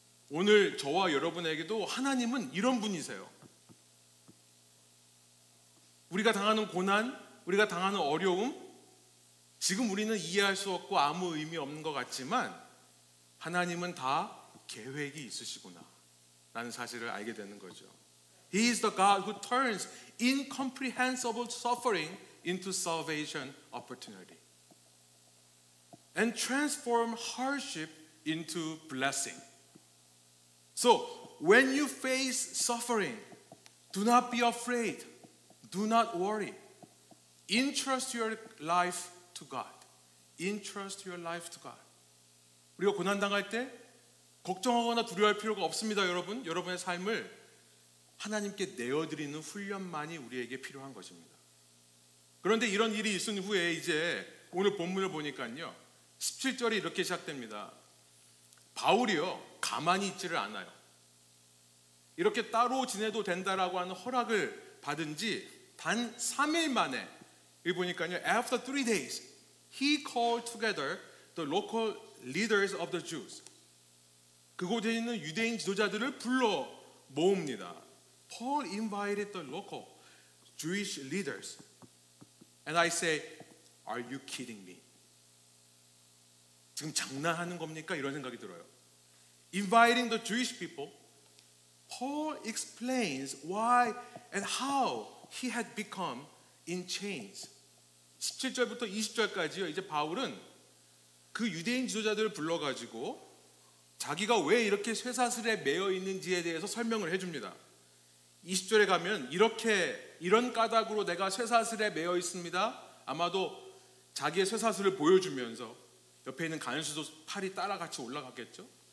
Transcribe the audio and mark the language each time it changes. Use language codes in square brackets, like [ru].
[ko] 오늘 저와 여러분에게도 하나님은 이런 분이세요. 우리가 당하는 고난, 우리가 당하는 어려움, 지금 우리는 이해할 수 없고 아무 의미 없는 것 같지만 하나님은 다 계획이 있으시구나 라는 사실을 알게 되는 거죠. [en] He is the God who turns incomprehensible suffering into salvation opportunity and transform hardship into blessing. So when you face suffering, do not be afraid. Do not worry. Entrust your life to God. Entrust your life to God. [ko] 우리가 고난 당할 때 걱정하거나 두려워할 필요가 없습니다, 여러분. 여러분의 삶을 하나님께 내어드리는 훈련만이 우리에게 필요한 것입니다. 그런데 이런 일이 있은 후에 이제 오늘 본문을 보니까요, 17절이 이렇게 시작됩니다. 바울이요, 가만히 있지를 않아요. 이렇게 따로 지내도 된다라고 하는 허락을 받은 지 단 3일 만에, 여기 보니까요, [en] after 3 days, he called together the local leaders of the Jews. [ko] 그곳에 있는 유대인 지도자들을 불러 모읍니다. [en] Paul invited the local Jewish leaders. And I say, are you kidding me? [ko] 지금 장난하는 겁니까? 이런 생각이 들어요. [en] Inviting the Jewish people, Paul explains why and how he had become in chains. [ko] 17절부터 20절까지요. 이제 바울은 그 유대인 지도자들을 불러가지고 자기가 왜 이렇게 쇠사슬에 매여 있는지에 대해서 설명을 해줍니다. 20절에 가면 이런 까닭으로 내가 쇠사슬에 매여 있습니다. 아마도 자기의 쇠사슬을 보여주면서, 옆에 있는 간수도 팔이 따라 같이 올라갔겠죠.